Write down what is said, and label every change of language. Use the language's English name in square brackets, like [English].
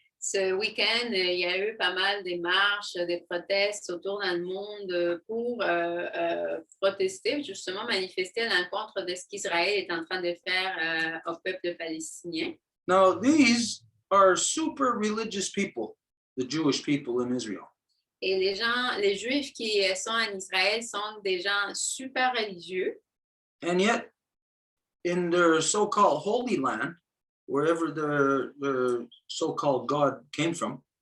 [French] Ce week-end, il y a eu pas mal de marches, des protestes autour dans le monde pour protester, justement manifester à l'encontre de ce qu'Israël est en train de faire au peuple palestinien. [English] Now, these are super religious people, the Jewish people in Israel. [French] Et les Juifs qui sont en Israël sont des gens super religieux. [English] And yet, in their so-called Holy Land, wherever the so-called God came from,